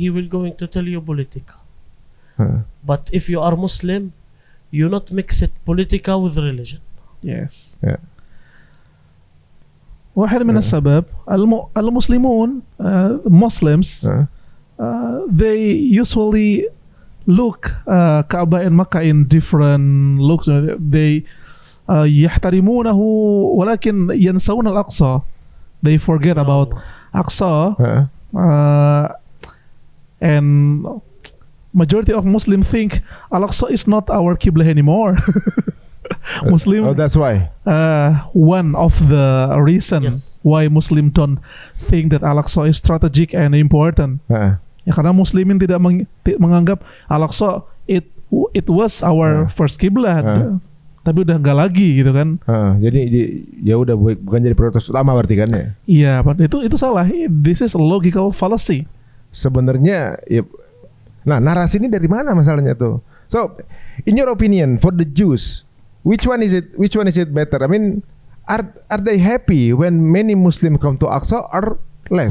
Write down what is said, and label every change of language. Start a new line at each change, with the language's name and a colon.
English: he will going to tell you political. But if you are Muslim, you not mix it political with religion. Yes. Yeah.
Arabic: واحد من السبب المسلمون
English: Muslims they usually look Kaaba and Makkah in different looks. They
Arabic: يحترمونه ولكن ينسون الأقصى.
English: They forget about Aqsa. And majority of Muslim think Al-Aqsa is not our Qibla anymore. Muslim. Oh, that's why. One of the reasons why Muslim don't think that Al-Aqsa is strategic and important.
Indonesian: Ya karena Muslimin tidak menganggap Al-Aqsa
English: it was our first kiblat.
Indonesian: Tapi udah enggak lagi gitu kan. Jadi ya udah bukan jadi prioritas utama berarti kan ya. Iya, itu salah.
English: This is a logical fallacy.
Indonesian: Sebenarnya ya, nah narasi ini dari mana masalahnya tuh?
English: So, in your opinion for the Jews, which one is it better? I mean, are they happy when many Muslims come to Aqsa or less?